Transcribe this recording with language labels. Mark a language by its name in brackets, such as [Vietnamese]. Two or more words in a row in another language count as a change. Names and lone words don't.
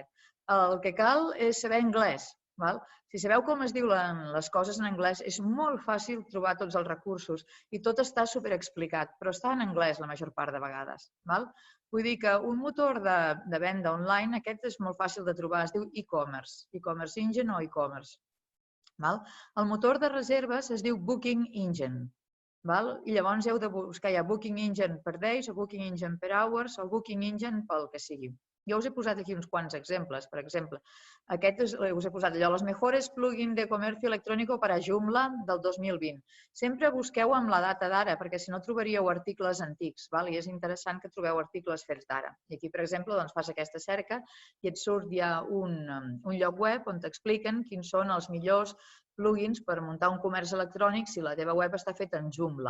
[Catalan] El que cal és saber anglès. Si sabeu com es diuen les coses en anglès, és molt fàcil trobar tots els recursos i tot està superexplicat, però està en anglès la major part de vegades. Vull dir que un motor de venda online, aquest és molt fàcil de trobar, es diu e-commerce, [English] e-commerce engine [Catalan] o e-commerce. El motor de reserves es diu [English] Booking Engine. [Catalan] I llavors heu de buscar ja [English] Booking Engine per days [Catalan] o [English] Booking Engine per hours [Catalan] o [English] Booking Engine [Catalan] pel que sigui. Jo us he posat aquí uns quants exemples. Per exemple, aquest us he posat allò, [Spanish] los mejores plugins de comercio electrónico para Joomla del 2020. [Catalan] Sempre busqueu amb la data d'ara, perquè si no trobaríeu articles antics, i és interessant que trobeu articles fets d'ara. I aquí, per exemple, fas aquesta cerca i et surt ja un lloc web on t'expliquen quins són els millors plugins per muntar un comerç electrònic si la teva web està feta en Joomla.